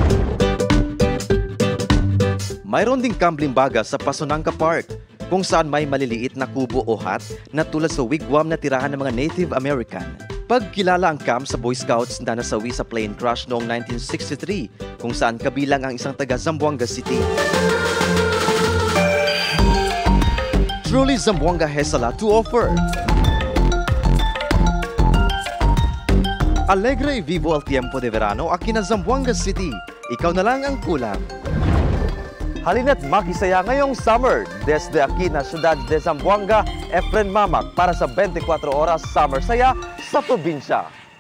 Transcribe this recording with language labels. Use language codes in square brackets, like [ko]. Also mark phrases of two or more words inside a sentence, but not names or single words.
[tl] Mayroon ding Kamblimbaga sa Pasonanca Park, kung saan may maliliit na kubo o hut na tulad sa wigwam na tirahan ng mga Native American. Pagkilala ang camp sa Boy Scouts na nasawi sa plane crash noong 1963, kung saan kabilang ang isang taga Zamboanga City. [en] Truly Zamboanga has a lot to offer. [cbk] Alegre y vivo al tiempo de verano aquí na Zamboanga City. [tl] Ikaw na lang ang kulang. Halina't makisaya ngayong summer. [cbk] Desde aquí na Ciudad de Zamboanga, [tl] Efren Mamak para sa 24 Oras Summer Saya sa probinsya.